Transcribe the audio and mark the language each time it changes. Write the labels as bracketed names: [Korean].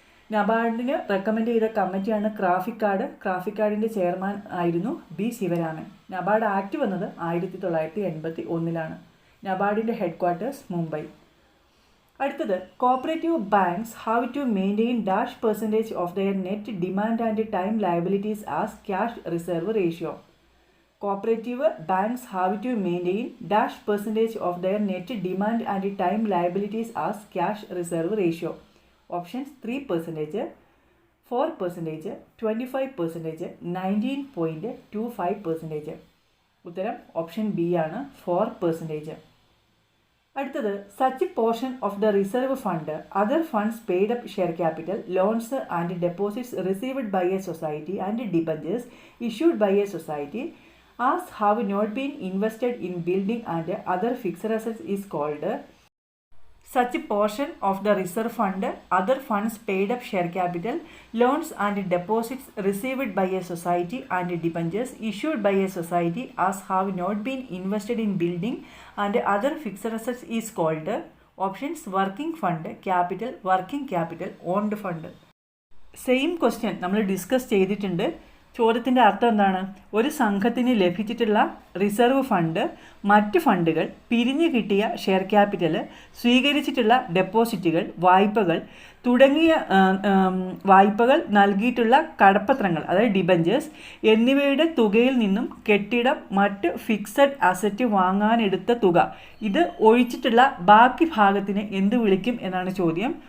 [Malayalam] നബാർഡിന് recommend ചെയ്ത കമ്മിറ്റിയാണ് ക്രാഫിക്കാർഡിൻ്റെ chairman ആയിരുന്നു B. ശിവരാമൻ. നബാർഡ് ആക്ട് വന്നത് 1981-ലാണ്. നബാർഡിൻ്റെ ഹെഡ്ക്വാർട്ടേഴ്സ് മുംബൈ. [English] അടുത്തത്, cooperative banks have to maintain dash percentage of their net demand and time liabilities as cash reserve ratio. Cooperative banks have to maintain dash percentage of their net demand and time liabilities as cash reserve ratio. Options 3%, 4%, 25%, 19.25%. [Malayalam] ഉത്തരം option B ആണ്, 4%. [English] അടുത്തത് such portion of the reserve fund, other funds paid up share capital, loans and deposits received by a society and debentures issued by a society as have not been invested in building and other fixed assets is called. Such portion of the reserve fund, other funds paid up share capital, loans and deposits received by a society and debentures issued by a society as have not been invested in building and other fixed assets is called. Options working fund, capital, working capital, owned fund. [Malayalam] Same question നമ്മൾ discuss ചെയ്തിട്ടുണ്ട്. ചോദ്യത്തിൻ്റെ അർത്ഥം എന്താണ്? ഒരു സംഘത്തിന് ലഭിച്ചിട്ടുള്ള reserve fund, മറ്റ് ഫണ്ടുകൾ, പിരിഞ്ഞു കിട്ടിയ ഷെയർ ക്യാപിറ്റൽ, സ്വീകരിച്ചിട്ടുള്ള ഡെപ്പോസിറ്റുകൾ, വായ്പകൾ തുടങ്ങിയ വായ്പകൾ നൽകിയിട്ടുള്ള കടപ്പത്രങ്ങൾ അതായത് ഡിബഞ്ചേഴ്സ് എന്നിവയുടെ തുകയിൽ നിന്നും കെട്ടിടം, മറ്റ് ഫിക്സഡ് അസറ്റ് വാങ്ങാനെടുത്ത തുക ഇത് ഒഴിച്ചിട്ടുള്ള ബാക്കി ഭാഗത്തിന് എന്ത് വിളിക്കും എന്നാണ് ചോദ്യം.